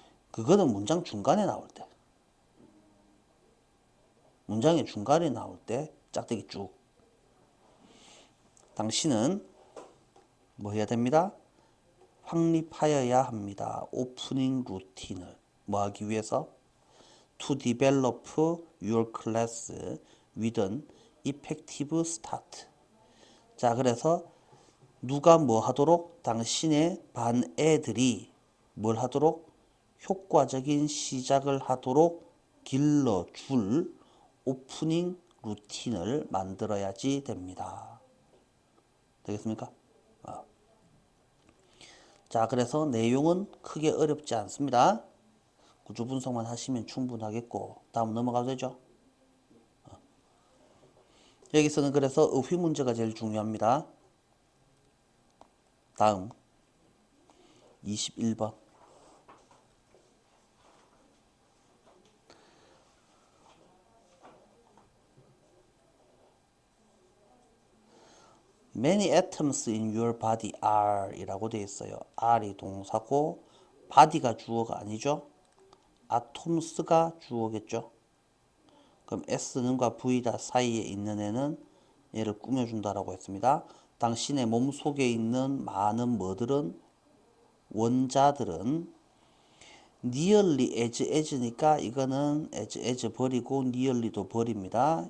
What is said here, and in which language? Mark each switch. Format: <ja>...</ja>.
<ko>그거는 문장 중간에 나올 때 문장의 중간에 나올 때 짝대기 쭉 당신은 뭐 해야 됩니다? 확립하여야 합니다. 오프닝 루틴을 뭐 하기 위해서?</ko> <en>To develop your class with an effective start.</en> <ko>자, 그래서 누가 뭐 하도록? 당신의 반 애들이 뭘 하도록? 효과적인 시작을 하도록 길러줄 오프닝 루틴을 만들어야지 됩니다. 되겠습니까? 자, 그래서 내용은 크게 어렵지 않습니다. 구조 분석만 하시면 충분하겠고 다음 넘어가도 되죠? 여기서는 그래서 어휘 문제가 제일 중요합니다. 다음 21번</ko> <en>Many atoms in your body are</en> <ko>이라고 되어 있어요. are이 동사고 body가 주어가 아니죠. atoms가 주어겠죠. 그럼 S는과 V다 사이에 있는 애는 얘를 꾸며준다라고 했습니다. 당신의 몸속에 있는 많은 뭐들은 원자들은 nearly as니까 이거는 as 버리고 nearly도 버립니다.</ko>